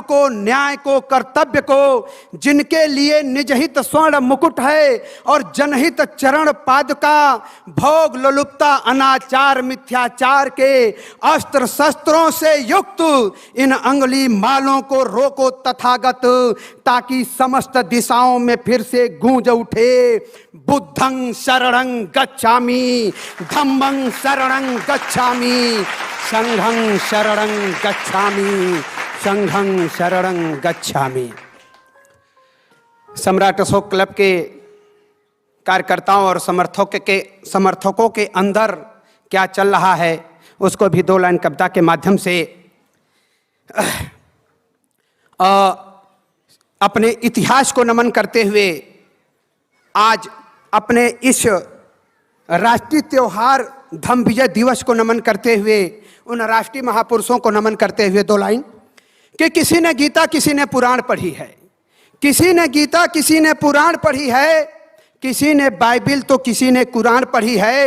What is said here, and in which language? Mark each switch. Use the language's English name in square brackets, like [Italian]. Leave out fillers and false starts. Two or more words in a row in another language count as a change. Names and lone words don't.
[Hindi] को, न्याय को, कर्तव्य को, जिनके लिए निजहित स्वर्ण मुकुट है और जनहित चरण पादुका, भोग लोलुपता अनाचार मिथ्याचार के अस्त्र शस्त्रों से युक्त इन अंगुली मालों को रोको तथागत, ताकि समस्त दिशाओं में फिर से गूंज उठे [Pali] बुद्धं शरणं गच्छामि, धम्मं शरणं गच्छामि, संघं शरणं गच्छामि, संघं शरणं गच्छामि। [Hindi] सम्राट अशोक क्लब के कार्यकर्ताओं और समर्थकों के अंदर क्या चल रहा है उसको भी दो लाइन कविता के माध्यम से अपने इतिहास को नमन करते हुए आज अपने इस राष्ट्रीय त्योहार धम्म विजय दिवस को नमन करते हुए उन राष्ट्रीय महापुरुषों को नमन करते हुए दो लाइन कि किसी ने गीता किसी ने पुराण पढ़ी है, किसी ने गीता किसी ने पुराण पढ़ी है, किसी ने बाइबिल तो किसी ने कुरान पढ़ी है।